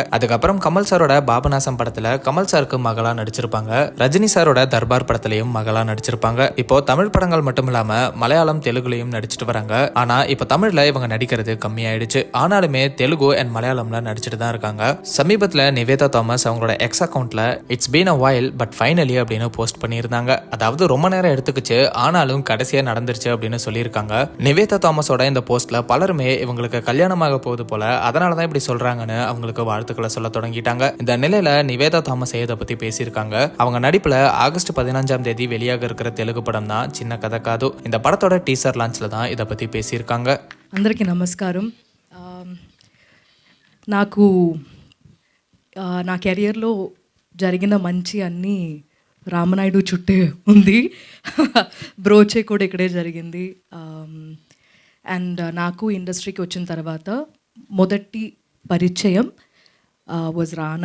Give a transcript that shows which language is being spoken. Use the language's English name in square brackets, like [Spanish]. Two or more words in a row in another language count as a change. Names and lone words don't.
[Tamil] அதுக்கப்புறம் கமல் சாரோட பாபநாசம் படத்துல கமல் சாருக்கு மகளா நடிச்சிருப்பாங்க. ரஜினி சாரோட தர்பார் படத்திலையும் மகளா நடிச்சிருப்பாங்க. இப்போ தமிழ் படங்கள் மட்டும் இல்லாம மலையாளம் தெலுங்குலயும் நடிச்சிட்டு வராங்க. ஆனா இப்ப தமிழ்ல இவங்க நடிக்கிறது கம்மியாயிடுச்சு. ஆனாலுமே தெலுங்கு அண்ட் மலையாளம்ல நடிச்சிட்டு தான் இருக்காங்க. சமீபத்துல நிவேதா தாமஸ் அவங்களோட எக்ஸ் அக்கவுண்ட்ல [English] it's been a while but finally [Tamil] அப்படின்னு போஸ்ட் பண்ணியிருந்தாங்க. அதாவது ரொம்ப நேரம் எடுத்துக்கிச்சு ஆனாலும் கடைசியா நடந்துருச்சு அப்படின்னு சொல்லியிருக்காங்க. நிவேதா தாமஸோட இந்த போஸ்ட்ல பலருமே இவங்களுக்கு கல்யாணமாக போகுது போல, அதனாலதான் இப்படி சொல்றாங்கன்னு அவங்களுக்கு வாழ்த்துக்களை சொல்ல தொடங்கிட்டாங்க. இந்த நிலையில நிவேதா தாமஸ் இதை பத்தி பேசியிருக்காங்க. அவங்க நடிப்புல ஆகஸ்ட் 15ஆம் தேதி வெளியாக இருக்கிற தெலுங்கு படம் தான் சின்ன కథ కాదు. இந்த படத்தோட டீசர் லான்ச்ல தான் இதை பத்தி பேசியிருக்காங்க. [Telugu] అందరికీ నమస్కారం. నాకు నా కెరియర్లో జరిగిన మంచి అన్నీ రామనాయుడు చుట్టే ఉంది. బ్రోచే కూడా ఇక్కడే జరిగింది. అండ్ నాకు ఇండస్ట్రీకి వచ్చిన తర్వాత మొదటి పరిచయం వాజ్ రానా.